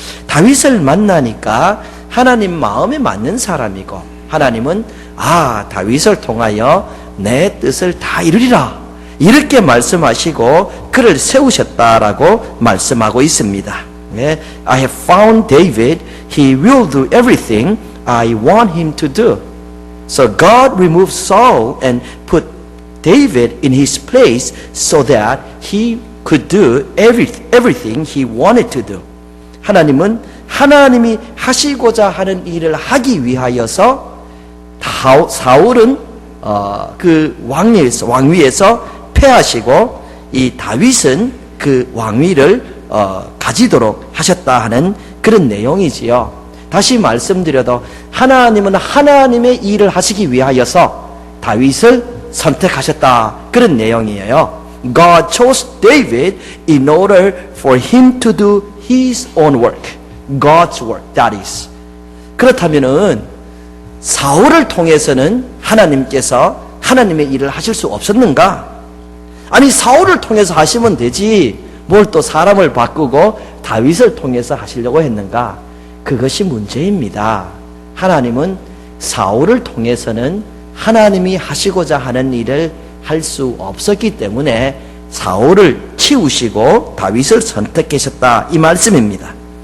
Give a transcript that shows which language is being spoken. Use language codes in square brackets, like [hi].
[ko] 다윗을 만나니까 하나님 마음에 맞는 사람이고 하나님은 다윗을 통하여 내 뜻을 다 이루리라 이렇게 말씀하시고 그를 세우셨다라고 말씀하고 있습니다. [en] I have found David. He will do everything I want him to do. So God removed Saul and put David in his place so that he could do everything he wanted to do. [ko] 하나님은 하나님이 하시고자 하는 일을 하기 위하여서 사울은 그 왕위에서 패하시고 이 다윗은 그 왕위를 가지도록 하셨다 하는 그런 내용이지요. 다시 말씀드려도 하나님은 하나님의 일을 하시기 위하여서 다윗을 선택하셨다 그런 내용이에요. [en] God chose David in order for him to do his own work. God's work, that is. [ko] 그렇다면은 사울을 통해서는 하나님께서 하나님의 일을 하실 수 없었는가? 아니 사울을 통해서 하시면 되지 뭘 또 사람을 바꾸고 다윗을 통해서 하시려고 했는가? 그것이 문제입니다. 하나님은 사울을 통해서는 하나님이 하시고자 하는 일을 할 수 없었기 때문에 사울을 치우시고 다윗을 선택하셨다 이 말씀입니다.